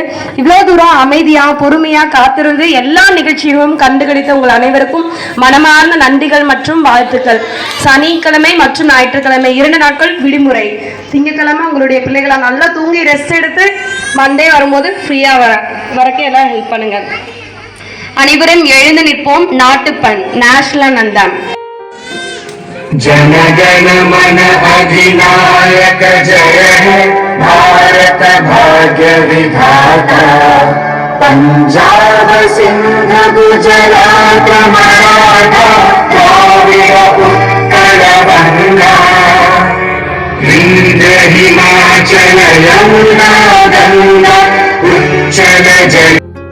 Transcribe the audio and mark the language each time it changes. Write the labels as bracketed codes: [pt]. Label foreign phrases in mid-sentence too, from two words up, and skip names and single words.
[ta] இவ்வளோ தூரம் அமைதியாக பொறுமையாக காத்திருந்து எல்லா நிகழ்ச்சிகளும் கண்டுகளித்த உங்கள் அனைவருக்கும் மனமார்ந்த நன்றிகள் மற்றும் வாழ்த்துக்கள். சனிக்கிழமை மற்றும் ஞாயிற்றுக்கிழமை 2 நாட்கள் விடுமுறை. திங்கட்கிழமை உங்களுடைய பிள்ளைகளை நல்லா தூங்கி ரெஸ்ட் எடுத்து மண்டே வரும்போது ஃப்ரீயா வரக்கு எல்லாம் ஹெல்ப் பண்ணுங்க. அனைவரும் எழுந்து நிற்போம். நாட்டுப்பண் [en] national anthem. [bn] জনগণ মন অধিনায়ক জয় হে ভারত ভাগ্য বিধাতা পাঞ্জাব সিন্ধু গুজরাট মারাঠা দ্রাবিড় উৎকল গঙ্গা বিন্ধ্য হিমাচল যমুনা গঙ্গা উচ্ছল জল